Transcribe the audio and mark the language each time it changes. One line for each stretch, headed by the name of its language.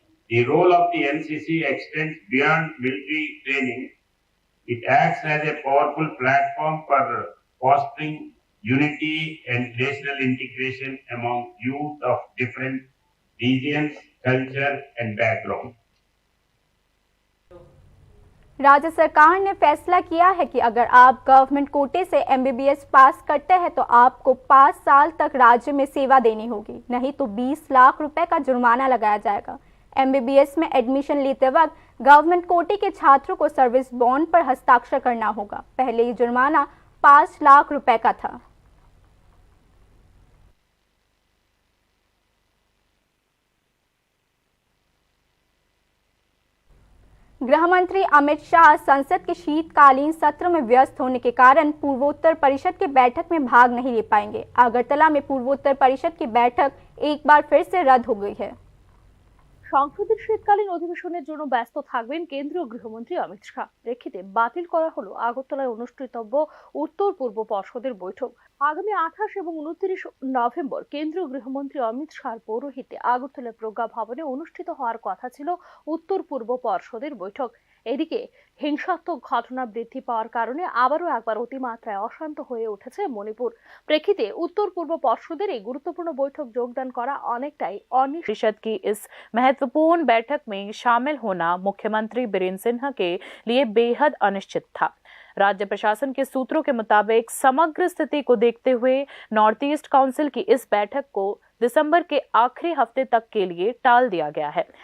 English: The role of the NCC extends beyond military training. It acts as a powerful platform for fostering unity and national integration among youth of different regions, culture, and background.
Hindi: राज्य सरकार ने फैसला किया है कि अगर आप government कोटे से एमबीबीएस पास करते हैं तो आपको 5 साल तक राज्य में सेवा देनी होगी, नहीं तो 20 लाख रुपए का जुर्माना लगाया जाएगा। एमबीबीएस में एडमिशन लेते वक्त गवर्नमेंट कोटे के छात्रों को सर्विस बॉन्ड पर हस्ताक्षर करना होगा। पहले ये जुर्माना 5 लाख रुपए का था। गृह मंत्री अमित शाह संसद के शीतकालीन सत्र में व्यस्त होने के कारण पूर्वोत्तर परिषद की बैठक में भाग नहीं ले पाएंगे। आगरतला में पूर्वोत्तर परिषद की बैठक एक बार फिर से रद्द हो गई है।
Bangla: সংসদের শীতকালীন অধিবেশনের জন্য ব্যস্ত থাকবেন কেন্দ্রীয় গৃহমন্ত্রী অমিত শাহ। প্রেক্ষিতে বাতিল করা হলো আগরতলায় অনুষ্ঠিতব্য উত্তর পূর্ব পর্ষদের বৈঠক। আগামী 28 এবং 29 নভেম্বর কেন্দ্রীয় গৃহমন্ত্রী অমিত শাহর পৌরোহিত্যে আগরতলা প্রজ্ঞা ভবনে অনুষ্ঠিত হওয়ার কথা ছিল উত্তর পূর্ব পর্ষদের বৈঠক। এদিকে হিংসাত্মক ঘটনা বৃদ্ধি পাওয়ার কারণে আবারও একবার অতিমাত্রায় অশান্ত হয়ে উঠেছে মণিপুর। প্রেক্ষিতে উত্তর পূর্ব পর্ষদের এই গুরুত্বপূর্ণ বৈঠক যোগদান করা অনেকটাই অনিশ্চিত
Hindi: की इस महत्वपूर्ण बैठक में शामिल होना मुख्यमंत्री बीरेंद्र सिन्हा के लिए बेहद अनिश्चित था। राज्य प्रशासन के सूत्रों के मुताबिक समग्र स्थिति को देखते हुए नॉर्थ ईस्ट काउंसिल की इस बैठक को दिसंबर के आखिरी हफ्ते तक के लिए टाल दिया गया है।